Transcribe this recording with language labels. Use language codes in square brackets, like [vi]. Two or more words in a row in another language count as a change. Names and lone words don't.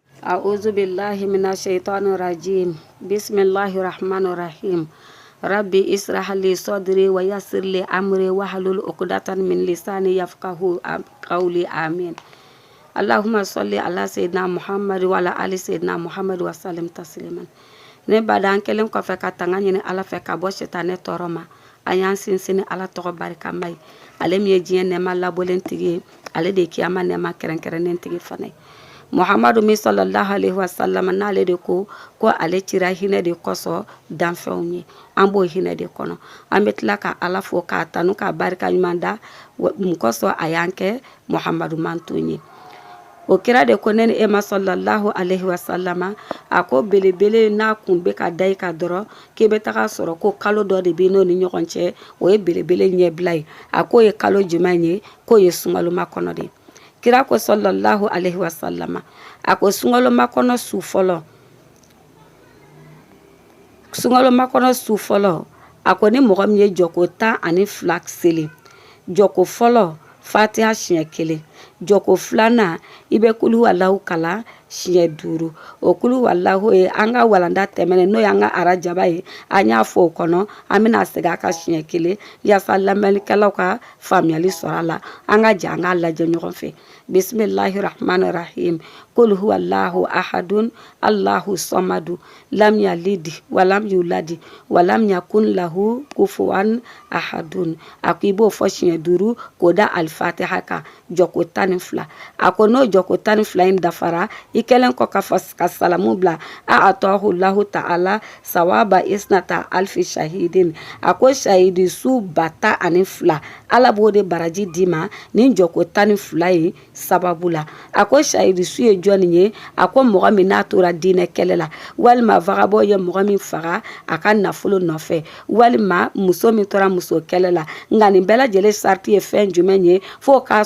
[ar] أعوذ بالله من الشيطان الرجيم بسم الله الرحمن الرحيم ربي اسرح لي صدري ويسر لي أمري واحلل عقدة من لساني يفقهوا قولي آمين اللهم صل على سيدنا محمد وعلى آل سيدنا محمد وسلم تسليما [bm] ne badan kelen kɔfɛ ka tanga ɲini ala fɛ ka bɔ sitanɛ tɔɔrɔ ma a y'an sinsin ala tɔgɔ barikama ye ale min ye diɲɛ nɛɛma labɔlen tigi ye ale de ye kiyama nɛɛma kɛrɛnkɛrɛnnen tigi fana ye muhamadu min [ar] صلى الله عليه وسلم [bm] n'ale de ko ale cira hinɛ de kɔsɔ danfɛnw ye an b'o hinɛ de kɔnɔ an bɛ tila ka ala fo k'a tanu ka barika ɲuman da mun kɔsɔ a y'an kɛ muhamadu manton ye o kira de ko ne ni ema [ar] صلى الله عليه وسلم [bm] a ko belebele n'a kun bɛ ka da i ka dɔrɔn k'i bɛ taga sɔrɔ ko kalo dɔ de bɛ n'o ni ɲɔgɔn cɛ o ye belebele ɲɛbila ye a ko ye kalo jumɛn ye k'o ye sunkaloma kɔnɔ de kira ko [ar] صلى الله عليه وسلم [bm] a ko sunkaloma kɔnɔ su fɔlɔ a ko ni mɔgɔ min ye jɔko 12 seli jɔko fɔlɔ fatiha siɲɛ 1 jɔko filanan i bɛ [ar] قل هو الله [bm] kalan siɲɛ 5 o kulu walahu ye an ka walanda tɛmɛnen n'o y'an ka arajaba ye an y'a fɔ o kɔnɔ an bɛna segin a kan siɲɛ 1 yaasa lamɛnnikɛlaw ka faamuyali sɔrɔ a la an ka jɛ an k'a lajɛ ɲɔgɔn fɛ [ar] بسم الله الرحمن الرحيم قل هو الله أحد الله الصمد لم يلد ولم يولد ولم يكن له كفوا أحد [bm] a ko i b'o fɔ siɲɛ 5 k'o da alifatiha kan jɔko 12 a ko n'o jɔko 12 in dafara i kɛlen kɔ ka salamu bila a [ar] أعطاه الله تعالى ثواب اثنا ألف شهيد [bm] a ko shahidi su 12 ala b'o de baraji d'i ma ni jɔko 12 ye sababu la a ko shahidi su ye jɔnni ye a ko mɔgɔ min n'a tora diinɛ kɛlɛ la walima vagabɔ ye mɔgɔ min faga a ka nafolo nɔfɛ walima muso min tora muso kɛlɛ la nka nin bɛɛ lajɛlen sariti ye fɛn jumɛn ye fo k'a